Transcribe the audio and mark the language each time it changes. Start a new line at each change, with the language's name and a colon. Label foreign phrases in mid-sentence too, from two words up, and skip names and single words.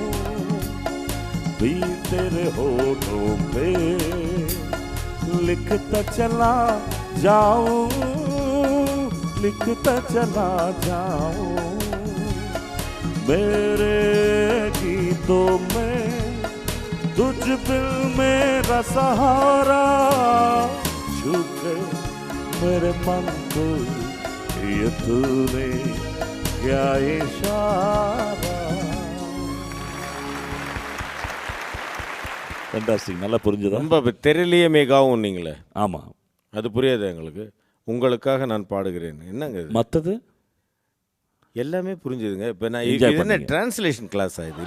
Hindi: भी तेरे होठों पे लिखता चला जाऊं, लिखता चला जाऊं, मेरे गीतों में तुझ बिन मेरा सहारा, छूके मेरे मन को ये तूने क्या इशारा.
Tamil: ஃபென்டாஸ்டிக். நல்லா புரிஞ்சுதா? ரொம்ப தெரியலையே மேகாவும் நீங்களே. ஆமாம், அது புரியாது எங்களுக்கு. உங்களுக்காக நான் பாடுகிறேன். என்னங்க இது? மற்றது எல்லாமே புரிஞ்சுதுங்க. இப்போ நான் Enjoy இது என்ன பண்ணீங்க. டிரான்ஸ்லேஷன் கிளாஸ் ஆகுது?